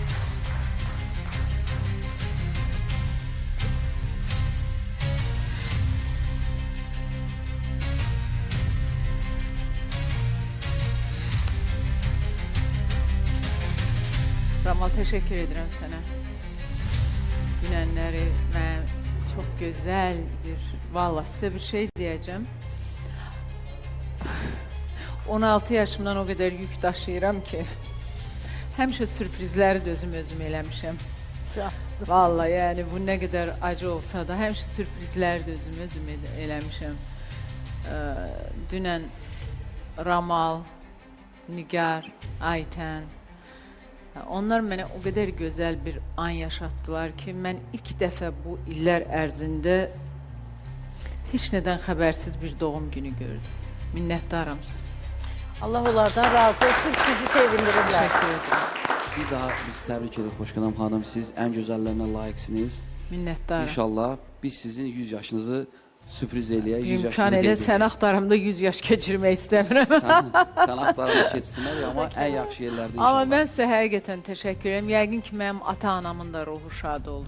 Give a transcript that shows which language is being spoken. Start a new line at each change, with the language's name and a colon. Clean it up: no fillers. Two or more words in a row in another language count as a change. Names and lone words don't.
Turkish: Ramal, teşekkür ederim sana. Dünenleri ben çok güzel vallahi size bir şey diyeceğim.
Azerbaijani: 16 yaşımdan
Turkish: o kadar
Azerbaijani: yük daşıyıram ki həmişə sürprizləri də özüm eləmişəm.
Turkish: Vallahi yani bu ne kadar acı olsa da
Azerbaijani: həmişə sürprizləri də özüm eləmişəm. Dünən Ramal, Nigar, Ayten, onlar mənə
Turkish: o kadar güzel
Azerbaijani: bir an yaşattılar ki, mən ilk dəfə bu illər ərzində heç nədən xəbərsiz bir doğum günü gördüm. Minnətdaram size. Allah onlardan razı olsun, sizi sevindirirler.
Turkish: Teşekkür ederim.
Azerbaijani: Bir daha biz tebrik edirik Xoşqanam xanım.
Turkish: Siz en güzellerine layıksınız.
Azerbaijani: Minnətdaram. İnşallah biz sizin 100 yaşınızı sürpriz eləyək. 100 İmkan elə sən axtarımda 100 yaş keçirmək istəmirəm. Sən axtarımda keçirmək ama en yaxşı yerlərdə inşallah. Ama mən sizə həqiqətən təşəkkür ederim. Yəqin ki, mənim ata-anamın da ruhu şad oldu.